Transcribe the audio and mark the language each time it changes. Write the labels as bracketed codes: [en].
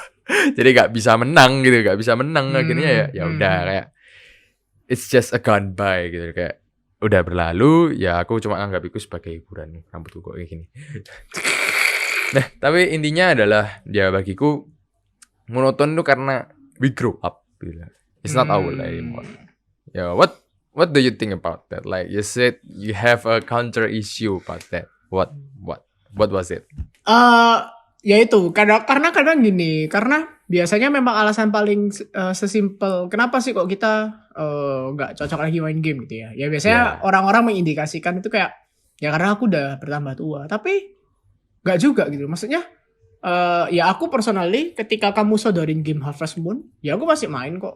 [id] Jadi nggak bisa menang gitu, akhirnya ya udah kayak [en] it's just a gone by [id] gitu, kayak udah berlalu ya, aku cuma anggap itu sebagai hiburan. Rambutku kok kayak gini. Nah, tapi intinya adalah ya bagiku monoton tuh karena [en] we grow up [id] gitu. [en] It's not our life anymore. [id] Ya, [en] what do you think about that? Like you said you have a counter issue about that. What was it? [id] Ya itu karena kadang gini, karena biasanya memang alasan paling sesimpel kenapa sih kok kita nggak cocok lagi main game gitu ya. Ya biasanya orang-orang mengindikasikan itu kayak ya karena aku udah bertambah tua. Tapi nggak juga gitu. Maksudnya ya aku personally ketika kamu sodorin game Harvest Moon, ya aku masih main kok.